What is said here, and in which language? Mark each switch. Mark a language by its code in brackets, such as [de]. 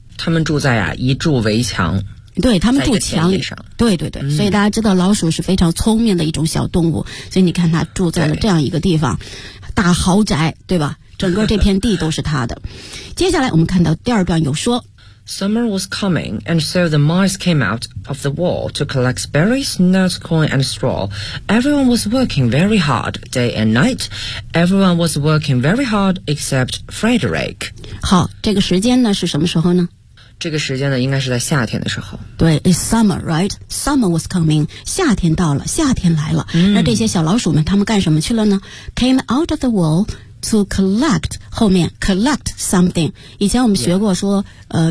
[zh] 他们住在啊一筑围墙。对，他们住墙里上，对对对，所以大家知道老鼠是非常聪明的一种小动物，所以你看它住在了这样一个地方，大豪宅，对吧？整个这片地都是它的。接下来我们看到第二段有说 [en] ，Summer was coming, and so the mice came out of the wall to collect berries, nuts, corn, and straw. Everyone was working very hard day and night. Everyone was working very hard except Frederick. [zh] 好，这个时间呢是什么时候呢？这个时间呢应该是在夏天的时候，对， [en] it's summer, right? Summer was coming， [zh] 夏天到了，夏天来了。嗯，那这些小老鼠们他们干什么去了呢？ [en] came out of the wall to collect， [zh] 后面 [en] collect something， [zh] 以前我们学过说、 [en] yeah.